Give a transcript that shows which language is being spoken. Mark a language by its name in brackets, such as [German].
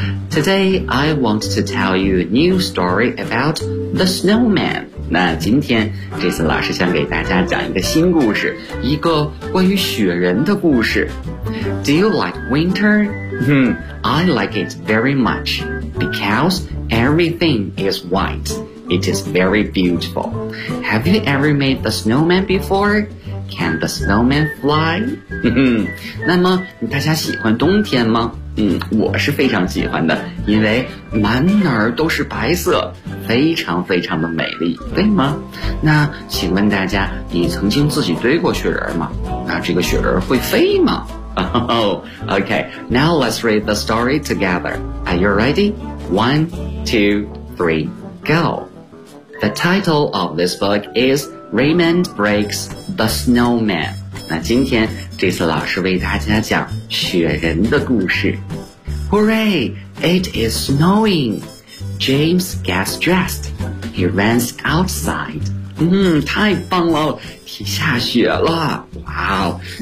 [English] Today, I want to tell you a new story about the snowman. [Chinese] 那今天 Jason 老师想给大家讲一个新故事，一个关于雪人的故事。 [English] Do you like winter? I like it very much because everything is white. It is very beautiful. Have you ever made the snowman before? Can the snowman fly? [Chinese] 那么大家喜欢冬天吗？我是非常喜欢的，因为满哪儿都是白色，非常非常的美丽，对吗？那请问大家，你曾经自己堆过雪人吗？那这个雪人会飞吗？ [English] Okay, now let's read the story together. Are you ready? 1, 2, 3, go. The title of this book is Raymond Breaks the Snowman. [Chinese] 那今天这次老师为大家讲雪人的故事。 [English] Hooray! It is snowing. James gets dressed. He runs outside. [Chinese] 太棒了，下雪了，哇哦。